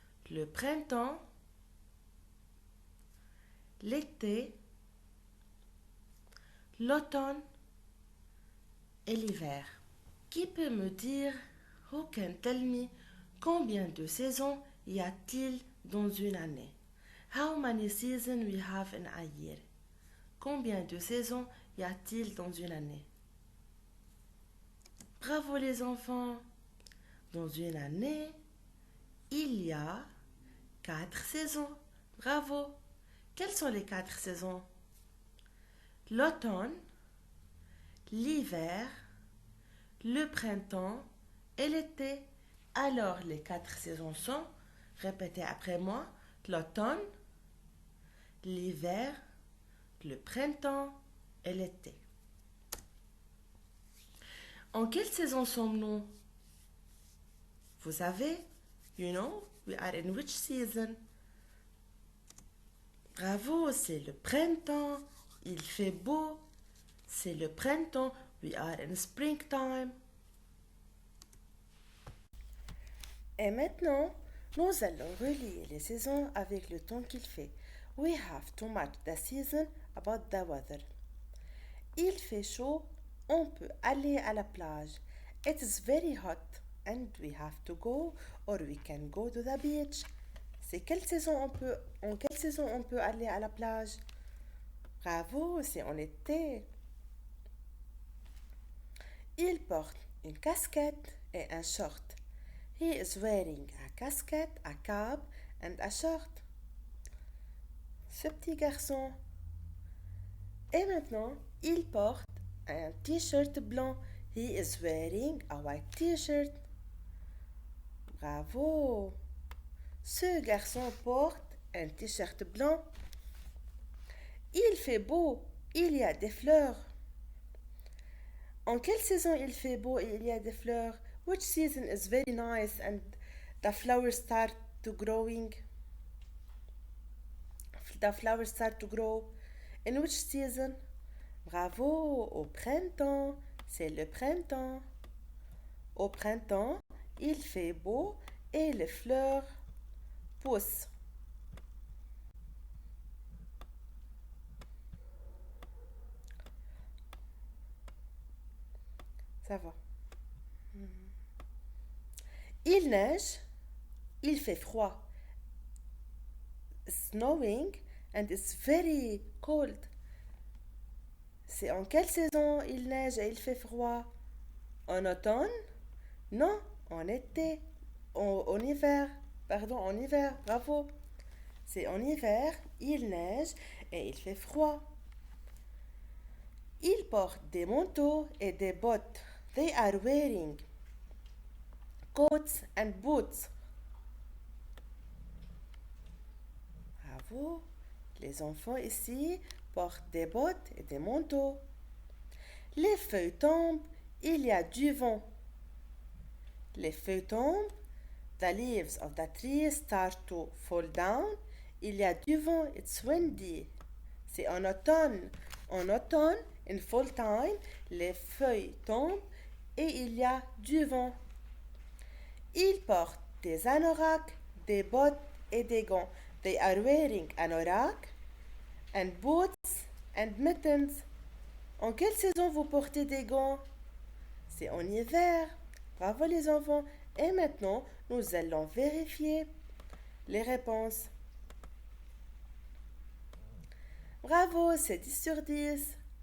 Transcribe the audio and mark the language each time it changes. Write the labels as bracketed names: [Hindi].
[French] Le printemps, l'été, l'automne et l'hiver. Qui peut me dire, [English] who can tell me, [French] combien de saisons y a-t-il dans une année? [English] How many seasons we have in a year? [French] Combien de saisons y a-t-il dans une année? Bravo les enfants! Dans une année, il y a 4 saisons. Bravo! Quelles sont les 4 saisons? L'automne, l'hiver, le printemps et l'été. Alors, les 4 saisons sont, répétez après moi, l'automne, l'hiver, le printemps et l'été. En quelle saison sommes-nous? Vous savez, [English] you know, we are in which season? [French] Bravo, c'est le printemps, il fait beau, c'est le printemps, [English] we are in springtime. [French] Et maintenant, nous allons relier les saisons avec le temps qu'il fait. [English] We have to match the season about the weather. [French] Il fait chaud, on peut aller à la plage. [English] It is very hot and we have to go or we can go to the beach. [French] En quelle saison on peut aller à la plage? Bravo, c'est en été. Il porte une casquette et un short. [English] He is wearing a casquette, a cap and a short. [French] Ce petit garçon. Et maintenant, il porte un t-shirt blanc. [English] He is wearing a white t-shirt. [French] Bravo! Ce garçon porte un t-shirt blanc. Il fait beau, il y a des fleurs. En quelle saison il fait beau et il y a des fleurs? [English] Which season is very nice and the flowers start to growing? The flowers start to grow. In which season? [French] Bravo, au printemps, c'est le printemps. Au printemps, il fait beau et les fleurs poussent. Ça va. Il neige, il fait froid. [English] Snowing and it's very cold. [French] C'est en quelle saison il neige et il fait froid? En automne? Non, en été. En hiver. Pardon, en hiver. Bravo. C'est en hiver, il neige et il fait froid. Ils portent des manteaux et des bottes. [English] They are wearing coats and boots. [French] Bravo. Les enfants ici portent des bottes et des manteaux. Les feuilles tombent, il y a du vent. Les feuilles tombent. [English] The leaves of the tree start to fall down. [French] Il y a du vent, [English] it's windy. [French] C'est en automne. En automne, [English] in fall time, [French] les feuilles tombent et il y a du vent. Ils portent des anoraks, des bottes et des gants. [English] They are wearing anorak and boots and mittens. [French] En quelle saison vous portez des gants? C'est en hiver. Bravo les enfants. Et maintenant, nous allons vérifier les réponses. Bravo, c'est 10 sur 10.